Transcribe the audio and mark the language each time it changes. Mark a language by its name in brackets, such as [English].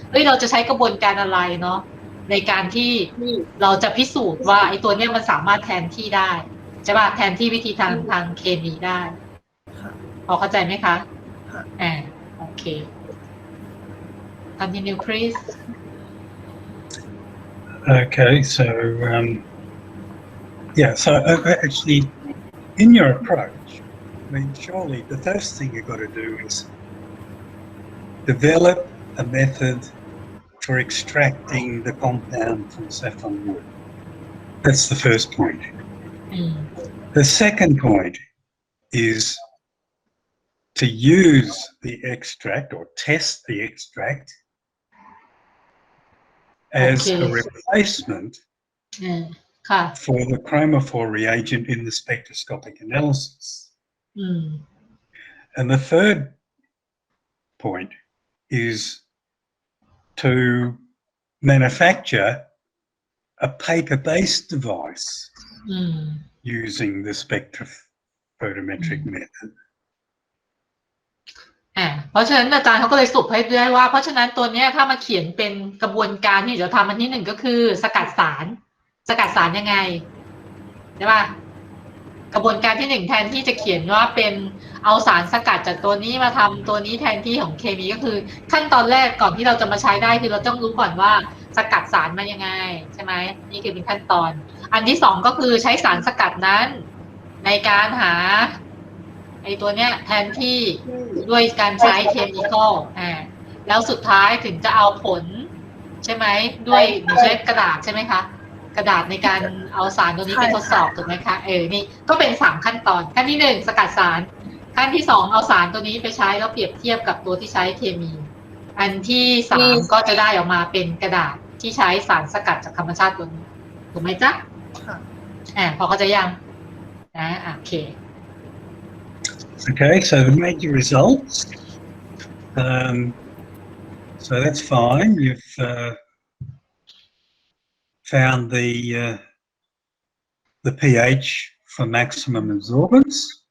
[Thai] เราจะใช้กระบวนการอะไรเนาะในการที่เราจะพิสูจน์ว่าไอ้ตัวเนี้ยมันสามารถแทนที่ได้ใช่ป่ะแทนที่วิธีทางเคมีได้พอเข้าใจไหมคะ [English] Okay. Continue, please. Okay, so so actually, in your approach, I mean, surely the first thing you've got to do is develop a method for extracting the compound from saffron wood. That's the first point. The second point is to use the extract or test the extract as a replacement for the chromophore reagent in the spectroscopic analysis. And the third point is to manufacture a paper-based device using the spectrophotometric method. [Thai] เพราะฉะนั้นอาจารย์เขาก็เลยสรุปให้ได้ว่าเพราะฉะนั้นตัวนี้ถ้ามาเขียนเป็นกระบวนการที่จะทำอันที่หนึ่งก็คือสกัดสารยังไงใช่ป่ะกระบวนการที่หนึ่งแทนที่จะเขียนว่าเป็นเอาสารสกัดจากตัวนี้มาทำตัวนี้แทนที่ของเคมีก็คือขั้นตอนแรกก่อนที่เราจะมาใช้ได้คือเราต้องรู้ก่อนว่าสกัดสารมายังไงใช่ไหมนี่คือเป็นขั้นตอนอันที่สองก็คือใช้สารสกัดนั้นในการหา ไอ้ตัวเนี้ยแทนที่ด้วยการใช้เคมีคอลแล้วสุดท้ายถึงจะเอาผลใช่ไหมด้วยใช้กระดาษใช่ไหมคะกระดาษในการเอาสารตัวนี้ไปทดสอบถูกไหมคะนี่ก็เป็น3ขั้นตอนขั้นที่1สกัดสารขั้นที่2เอาสารตัวนี้ไปใช้แล้วเปรียบเทียบกับตัวที่ใช้เคมีอันที่3ก็จะได้ออกมาเป็นกระดาษที่ใช้สารสกัดจากธรรมชาติตัวนี้ถูกไหมจ๊ะพอเข้าใจยังโอเค [English] Okay, so the major results. So that's fine. You've found the pH for maximum absorbance.